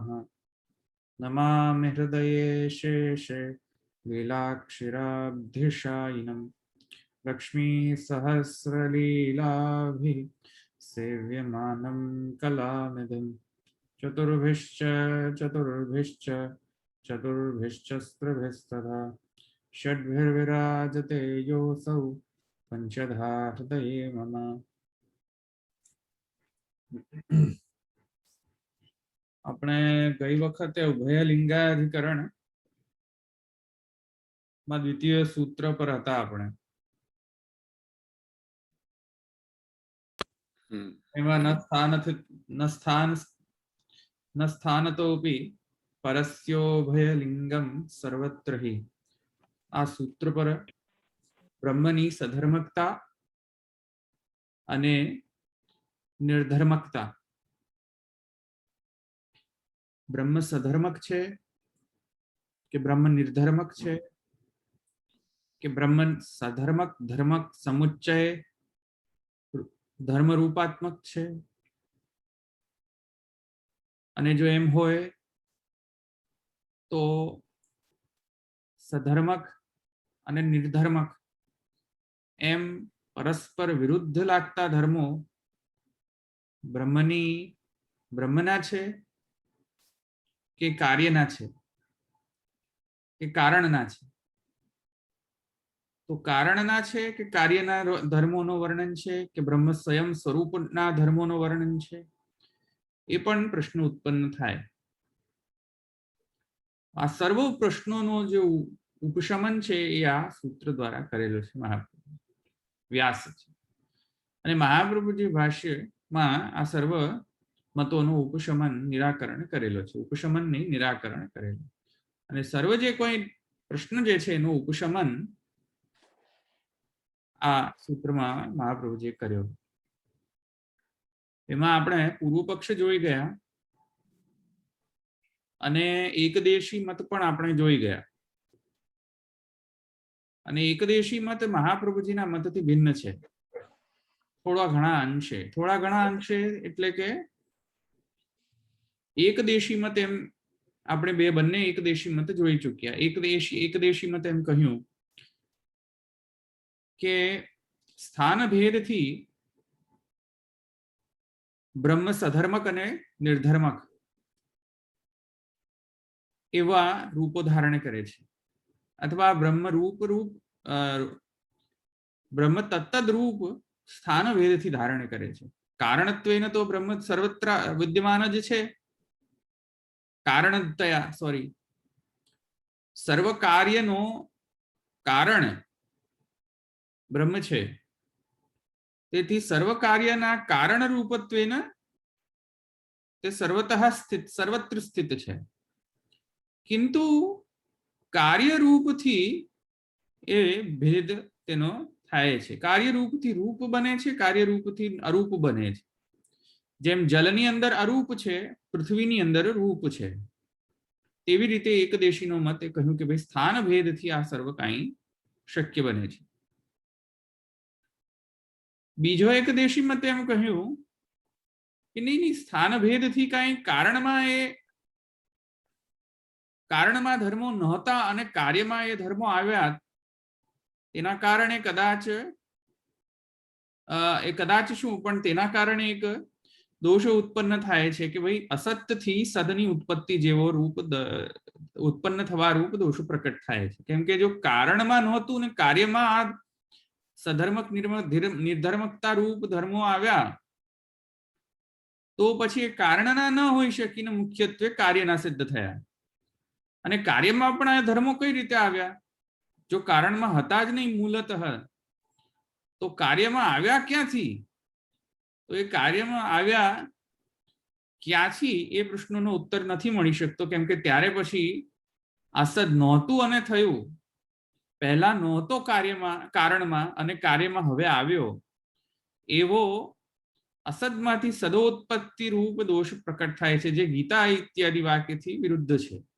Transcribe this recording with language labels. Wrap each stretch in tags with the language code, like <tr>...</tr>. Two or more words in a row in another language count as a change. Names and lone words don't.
<sa>नमामि हृदये शेषे लीलाक्षिराब्धिशायिनं लक्ष्मीसहस्रलीलाभिः सेव्यमानं कलानिधिं चतुर्भिश्च चतुर्भिश्च चतुर्भिश्चस्त्रभिस्तथा षड्भिर्विराजते योऽसौ पंचधा हृदये मम।</sa> <gu>આપણે ગઈ વખતે ઉભયલિંગાધિકરણ માં દ્વિતીય સૂત્ર પર હતા આપણે એમાં</gu> <sa>न स्थानतोपि परस्योभयलिङ्गम् सर्वत्र हि</sa> <gu>આ સૂત્ર પર બ્રહ્મની સધર્મકતા અને નિર્ધર્મકતા બ્રહ્મ સધર્મક છે કે બ્રહ્મ નિર્ધર્મક છે કે બ્રહ્મ સધર્મક ધર્મક સમુચ્ચય ધર્મ રૂપાત્મક છે અને જો એમ હોય તો સધર્મક અને નિર્ધર્મક એમ પરસ્પર વિરુદ્ધ લાગતા ધર્મો બ્રહ્મના છે કે કાર્યના છે કે કારણના છે। તો કારણના છે કે કાર્યના ધર્મોનો વર્ણન છે કે બ્રહ્મ સ્વયં સ્વરૂપના ધર્મોનો વર્ણન છે એ પણ પ્રશ્ન ઉત્પન્ન થાય। આ સર્વ પ્રશ્નોનો જો ઉપશમન છે એ આ સૂત્ર દ્વારા કરેલો છે મહાપ્રભુ વ્યાસ છે અને મહાપ્રભુજી ભાષ્યમાં આ સર્વ મતો ઉપશમન નિરાકરણ કરેલો છે। ઉપશમન નહીં નિરાકરણ કરેલો અને સર્વ જે કોઈ પ્રશ્ન જે છે એનો ઉપશમન આ સૂત્ર માં મહાપ્રભુજી કર્યો। એમાં આપણે પૂર્વ પક્ષ જોઈ ગયા અને એકદેશી મત પણ આપણે જોઈ ગયા અને એકદેશી મત મહાપ્રભુજીના મતથી ભિન્ન છે થોડા ઘણા અંશે એટલે કે એકદેશી મત એમ આપણે બે બંને એકદેશી મત જોઈ ચૂક્યા। એકદેશી મત એમ કહ્યું કે સ્થાન ભેદથી બ્રહ્મ સધર્મક અને નિર્ધર્મક એવા રૂપો ધારણ કરે છે અથવા બ્રહ્મ તત્તદ રૂપ સ્થાન ભેદથી ધારણ કરે છે। કારણત્વેન તો બ્રહ્મ સર્વત્ર વિદ્યમાન જ છે। કારણતયા સર્વ કાર્યનો કારણ બ્રહ્મ છે તેથી સર્વ કાર્યના કારણ રૂપત્વેન તે સર્વત્ર સ્થિત છે કિંતુ કાર્ય રૂપથી એ ભેદ તેનો થાય છે। કાર્ય રૂપથી રૂપ બને છે કાર્ય રૂપથી અરૂપ બને છે। જેમ જળની અંદર અરૂપ છે પૃથ્વીની અંદર રૂપ છે તેવી રીતે એકદેશીનો મત कह્યું કે ભાઈ સ્થાન ભેદથી આ સર્વ કાંઈ શક્ય બને છે। બીજો એકદેશી મત એમ કહ્યું કે નહીં સ્થાન ભેદથી કાંઈ કારણમાં ધર્મો નહોતા અને કાર્યમાં એ ધર્મો આવ્યા તેના કારણે કદાચ શું પણ તેના કારણે એક દોષો ઉત્પન્ન થાય છે કે ભાઈ અસત્ય થી સદની ઉત્પત્તિ જેવો રૂપ ઉત્પન્ન થવા રૂપ દોષો પ્રકટ થાય છે। કેમ કે જો કારણ માં નહોતું ને કાર્ય માં આ સધર્મક નિર્ધર્મકતા રૂપ ધર્મો આવ્યા તો પછી કારણના ન હોઈ શકીને મુખ્યત્વે કાર્યના સિદ્ધ થયા અને કાર્યમાં પણ આ ધર્મો કઈ રીતે આવ્યા જો કારણ માં હતા જ નહીં મૂળતઃ તો કાર્યમાં આવ્યા ક્યાંથી? તો એ કાર્યમાં આવ્યા ક્યાંથી એ પ્રશ્નનો ઉત્તર નથી મળી શકતો, કેમ કે ત્યારે પછી અસદ નહોતું અને થયું. પહેલા નહોતો કાર્યમાં, કારણમાં, અને કાર્યમાં હવે આવ્યો, એવો અસદમાંથી સદોત્પત્તિ રૂપ દોષ પ્રકટ થાય છે, જે ગીતા ઇત્યાદિ વાક્યથી વિરુદ્ધ છે.</gu>